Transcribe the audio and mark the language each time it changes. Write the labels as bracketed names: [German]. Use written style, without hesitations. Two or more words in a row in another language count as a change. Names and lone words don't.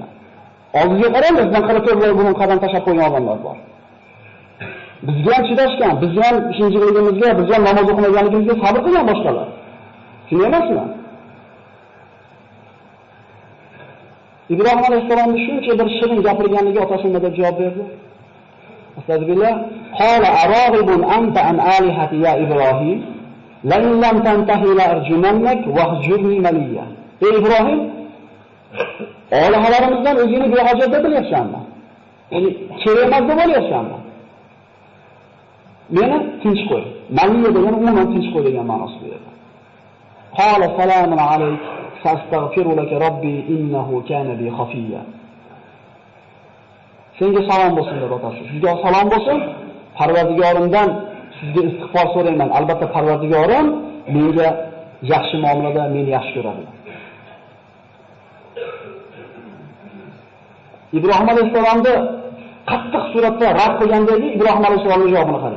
[Uzbek] Oldinga qarang, bizdan 44 qadam tashlab qo'ygan odamlar bor. Bizga ham chidashgan, bizga ham shinjiligimizga, bizga ham namoz o'qimaganligimizga sabr qilgan boshqalar. Shuni emasmi? Ibraghim alayhissalomning shuncha bir shirin gapirganligi otasi nima deb javob berdi? Astagfirullah. [Arabic] قال أراغب أنت عن آلهتي يا إبراهيم لئن لم تنته لأرجمنك واهجرني مليا. [Uzbek] Ey Ibraghim, olihalarimizdan o'zingni behojat deb bilyapsanmi? Ya'ni kerak emas deb olyapsanmi? Meni tinch qo'y. Maliya degan umuman tinch qo'y degan ma'nosida edi. [Arabic] قال سلام عليك أستغفر لك ربي إنه كان بي حفيا. [Uzbek] Senga salom bo'lsin deb otasi. Sizga salom bo'lsin. Parvardigorimdan sizga istig'for so'rayman. Albatta Parvardigorim menga yaxshi muomalada meni yaxshi ko'radi. Ibraghim alayhissalomni qattiq suratda rad qilgandagi Ibraghim alayhissalomning javobini qarang.